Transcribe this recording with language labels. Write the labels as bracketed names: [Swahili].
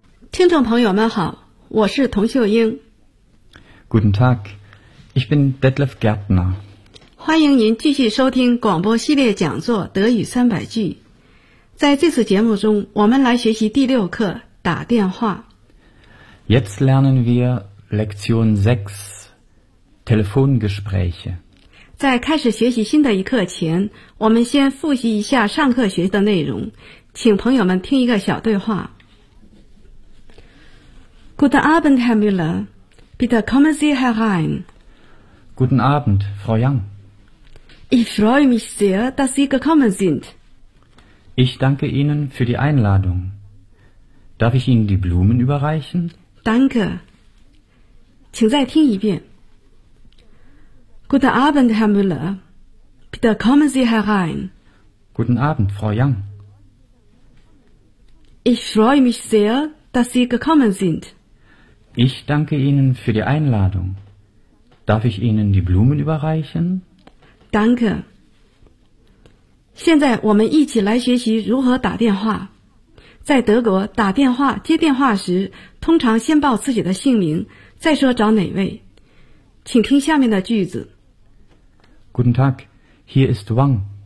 [Chinese] 听众朋友们好，我是童秀英。 [German] Guten Tag, ich bin Detlef Gärtner。 [Chinese] 欢迎您继续收听广播系列讲座《德语三百句》。在这次节目中，我们来学习第六课《打电话》。 [German] Jetzt lernen wir Lektion 6, Telefongespräche。 [Chinese] 在开始学习新的一课前，我们先复习一下上课学的内容，请朋友们听一个小对话。 [German] Guten Abend, Herr Müller. Bitte kommen Sie herein. Guten Abend, Frau Yang. Ich freue mich sehr, dass Sie gekommen sind. Ich danke Ihnen für die Einladung. Darf ich Ihnen die Blumen überreichen? Danke. [Chinese] 请再听一遍。 [German] Guten Abend, Herr Müller. Bitte kommen Sie herein. Guten Abend, Frau Yang. Ich freue mich sehr, dass Sie gekommen sind. Ich danke Ihnen für die Einladung. Darf ich Ihnen die Blumen überreichen? Danke. [Chinese] 现在我们一起来学习如何打电话。在德国打电话接电话时，通常先报自己的姓名，再说找哪位。请听下面的句子。 [German] Guten Tag, hier ist Wang.